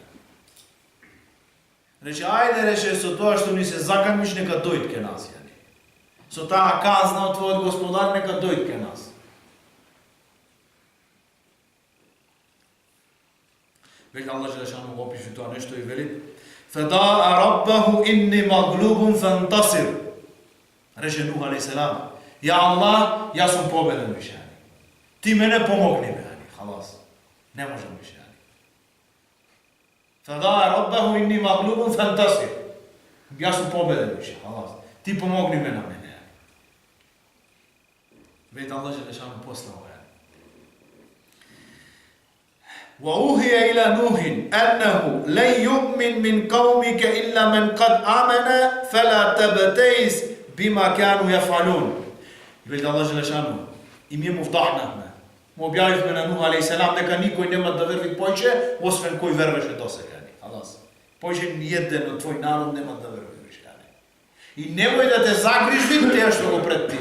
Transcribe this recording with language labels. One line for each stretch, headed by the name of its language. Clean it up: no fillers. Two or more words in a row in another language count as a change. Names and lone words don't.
Macedonian: Рече, ајде, рече, со тоа што ни се заканиш, нека дојд ке нас. Со таа казна од твојот господар, нека дојд ке нас. Вели
Arabic: الله جل شأنه
Macedonian: го опише тоа нешто и вели,
Arabic: فدعا ربه أني مغلوب فانتصر.
Macedonian: Рече Нух алейхиселам, ја Аллах, јас сум победен више. Ти мене помогни ме, халас. Не можам више.
Arabic: فدعا ربه أني مغلوب فانتصر.
Macedonian: Јас сум победен више, халас. Ти помогни ме на мене. Вели
Arabic: الله جل شأنه
Macedonian: после ова.
Arabic: وأوحي إلى نوح أنه لن يؤمن من قومك إلا من قد آمن فلا تبتئس بما كانوا يفعلون.
Macedonian: Вели
Arabic: الله جل شأنه,
Macedonian: и ние му вдахнахме. Му објавивме на Нух алейхиселам дека никој нема да верви појче, освен кој вервеше досега. Аллас. Појче ни еден од твој народ нема да верви више. И немој да те загрижи тие што го пред тие.